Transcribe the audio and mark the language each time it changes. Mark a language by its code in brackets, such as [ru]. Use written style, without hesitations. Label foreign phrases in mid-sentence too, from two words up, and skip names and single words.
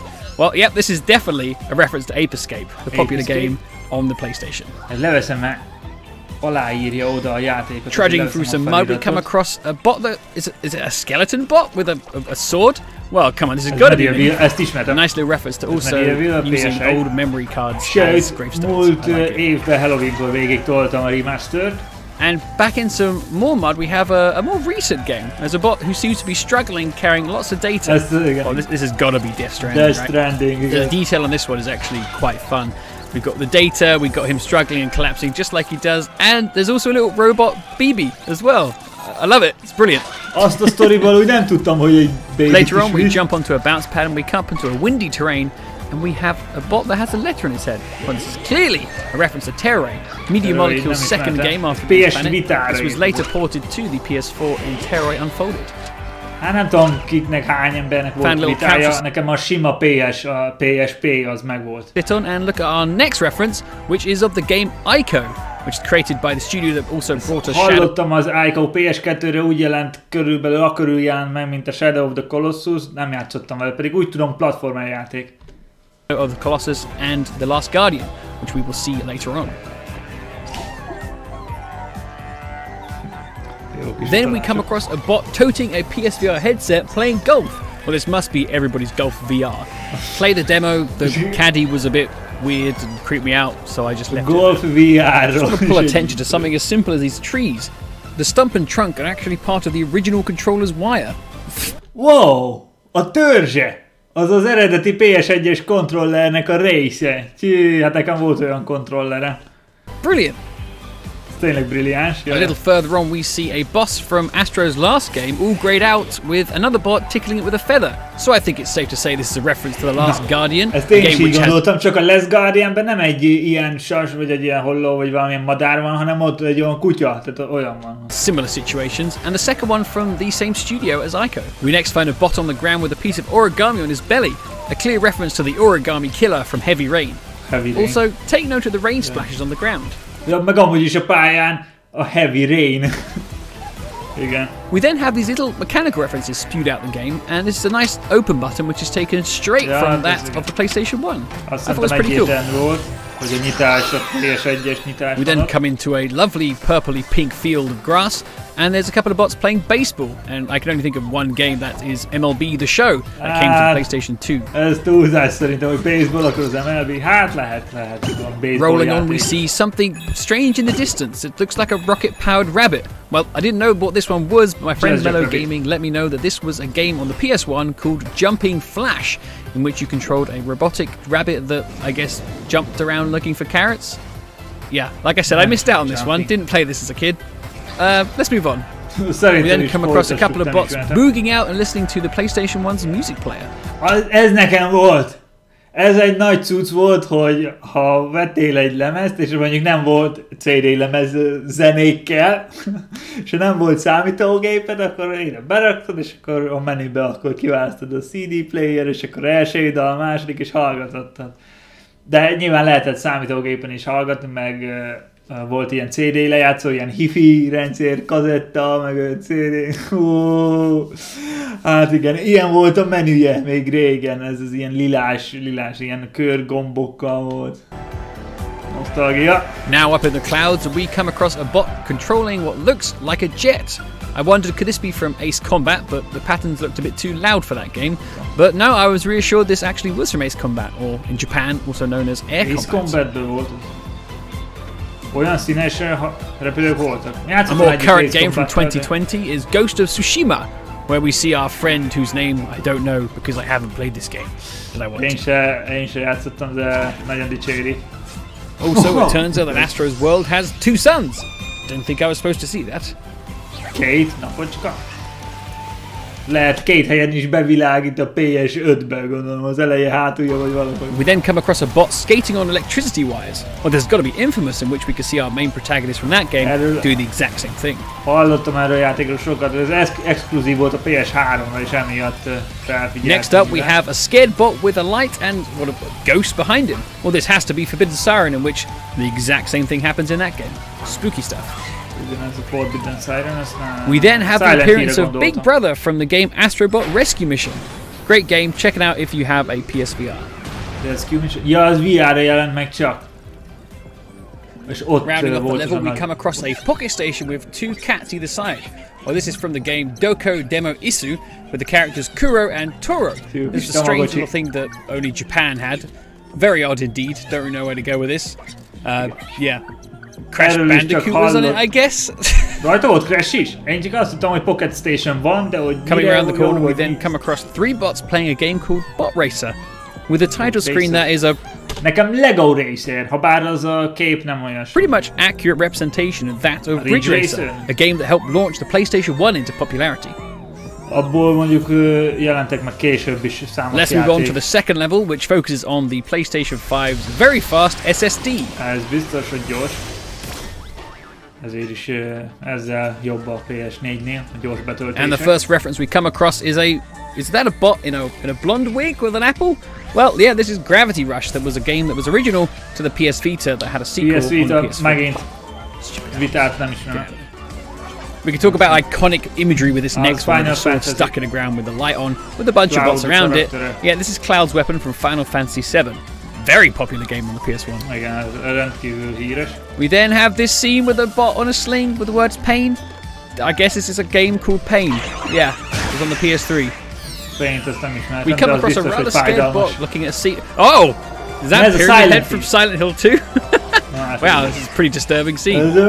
[en] Well, yep, this is definitely a reference to Ape Escape, the popular game on the PlayStation. Trudging through some mud, we come across a bot that is it a skeleton bot with a sword? Well, come on, this has got to be a nice little reference to also using old memory cards as gravestones. [hu] Évben Halloween-kor végig toltam a remastert. [en] And back in some more mud, we have a more recent game. There's a bot who seems to be struggling, carrying lots of data. Oh, this has got to be Death Stranding, right? The detail on this one is actually quite fun. We've got the data, we've got him struggling and collapsing just like he does, and there's also a little robot BB as well. I love it, it's brilliant. [hu] Azt a sztoriból úgy nem tudtam, hogy egy baby. [en] Later on, we jump onto a bounce pad and we come up into a windy terrain, and we have a bot that has a letter in its head. Well, this is clearly a reference to Terrain, Media Molecule's second game after the Planet. This was later ported to the PS4 in Terrain Unfolded. [hu] Hát nem tudom kiknek, hány embernek volt vitája, nekem a sima PSP az megvolt. [en] And look at our next reference, which is of the game Ico, which is created by the studio that also brought us Shadow. [hu] Hallottam az Ico PS2-re úgy jelent körülbelül, akkor jelent meg, mint a Shadow of the Colossus, nem játszottam vele, pedig úgy tudom platformer játék. [en] Of the Colossus and The Last Guardian, which we will see later on. Then we come across a bot toting a PSVR headset playing golf. Well, this must be everybody's golf VR. Play the demo, the caddy was a bit weird and creeped me out, so I just left golf it. VR. I just want to pull attention to something as simple as these trees. The stump and trunk are actually part of the original controller's wire. [hu] Wow! A törzse! Az az eredeti PS1-es kontrollernek a része. Hát nekem volt olyan kontrollere. [en] Brilliant! [hu] Tényleg brilliáns. [en] A little further on we see a boss from Astro's last game all grayed out with another bot tickling it with a feather. So I think it's safe to say this is a reference to The Last Guardian. [hu] Ezt én is így gondoltam, csak a Last Guardianben nem egy ilyen sas, vagy egy ilyen holló, vagy valamilyen madár van, hanem ott egy olyan kutya, tehát olyan van. [en] Similar situations, and the second one from the same studio as Ico. We next find a bot on the ground with a piece of origami on his belly. a clear reference to the origami killer from Heavy Rain. Also, take note of the rain splashes on the ground. [hu] Ja, meg amúgy is a pályán a Heavy Rain. Igen. [en] We then have these little mechanical references spewed out the game, and this is a nice open button which is taken straight from that of the PlayStation 1. I thought it was pretty cool. We then come into a lovely purpley pink field of grass, and there's a couple of bots playing baseball, and I can only think of one game that is MLB The Show that came to the PlayStation 2. [hu] Ez túlzás szerintem, hogy baseball, akkor az MLB, hát lehet. [en] Rolling on, we see something strange in the distance. It looks like a rocket-powered rabbit. Well, I didn't know what this one was, but my friend Mellow Gaming let me know that this was a game on the PS1 called Jumping Flash, in which you controlled a robotic rabbit that, I guess, jumped around looking for carrots. Yeah, like I said, I missed out on this one. Didn't play this as a kid. Let's move on. We then come across a couple of bots booging out and listening to the PlayStation 1's music player. [hu] Ez nekem volt! Ez egy nagy cucc volt, hogy ha vettél egy lemezt, és mondjuk nem volt CD lemez zenékkel, és ha nem volt számítógéped, akkor ide beraktad, és akkor a menübe akkor kiválasztod a [en] CD player, [hu] és akkor első dal, második, és hallgatottad. De nyilván lehetett számítógépen is hallgatni, meg volt ilyen CD lejátszó, ilyen hifi rendszer, kazetta, meg CD. Hát igen, ilyen volt a menüje még régen, ez az ilyen lilás, ilyen körgombokkal volt. Nostalgia. [en] Now up in the clouds, we come across a bot controlling what looks like a jet. I wondered, could this be from Ace Combat, but the patterns looked a bit too loud for that game. But no, I was reassured this actually was from Ace Combat, or in Japan, also known as Air Combat. [hu] Ace Combatből volt. Olyan színes repülők voltak. [en] A more current game from 2020 is Ghost of Tsushima, where we see our friend whose name I don't know because I haven't played this game. But I want [hu] én se játszottam, de nagyon dicséri. [en] Also, it turns out that Astro's world has 2 suns. Didn't think I was supposed to see that. [hu] 2 napocska? Lehet 2 helyen is bevilágít a PS5-ben, gondolom, az eleje hátulja vagy valahogy. [en] We then come across a bot skating on electricity wires. Well, there's got to be Infamous, in which we could see our main protagonist from that game doing the exact same thing. [hu] Hallottam erről a játékról sokat, ez exkluzív volt a PS3-ra, és emiatt felfigyeltem. [en] Next up, we have a scared bot with a light and what a ghost behind him. Well, this has to be Forbidden Siren, in which the exact same thing happens in that game. Spooky stuff. We then have the appearance of Big Brother from the game Astrobot Rescue Mission. Great game, check it out if you have a PSVR. [hu] Rescue Mission? Ja, az VR-ra jelent meg csak. És ott [en] rounding up the level, we come across a pocket station with 2 cats either side. Well, this is from the game Doko Demo Isu, with the characters Kuro and Toro. This is a strange little thing that only Japan had. Very odd indeed, don't really know where to go with this. Yeah. Crash Bandicoot was on it, I guess. [hu] Rajta volt Crash is? Én csak azt tudtam, hogy Pocket Station van, de hogy... [en] Coming around the corner, we then come across 3 bots playing a game called Bot Racer. With a title screen that is a... [hu] Nekem Lego Racer, ha bár az a kép nem olyan. [en] Pretty much accurate representation of that of Ridge Racer, a game that helped launch the PlayStation 1 into popularity. [hu] Abból mondjuk jelentek meg később is számos [en] Let's move on to the second level, which focuses on the PlayStation 5's very fast SSD. [hu] Ez biztos, hogy gyors. Ezért is ezzel jobb a PS4-nél, a gyors betöltése. [en] And the first reference we come across is that a bot in a blonde wig with an apple? Well, yeah, this is Gravity Rush. That was a game that was original to the PS Vita that had a sequel PS Vita, on the PS4. [hu] Megint Vitát nem ismerem. [en] We can talk about iconic imagery with this next one, the sword stuck in the ground with the light on, with a bunch of bots around it. Yeah, this is Cloud's weapon from Final Fantasy VII. Very popular game on the PS1. [hu] Igen, rendkívül híres. [en] We then have this scene with a bot on a sling with the words pain. I guess this is a game called Pain. Yeah, it was on the PS3. [hu] Pain, azt nem ismertem, [en] we come across a rather scared bot looking at a seat. Oh! Is that Pyramid Head from Silent Hill 2? Wow, this is a pretty disturbing scene.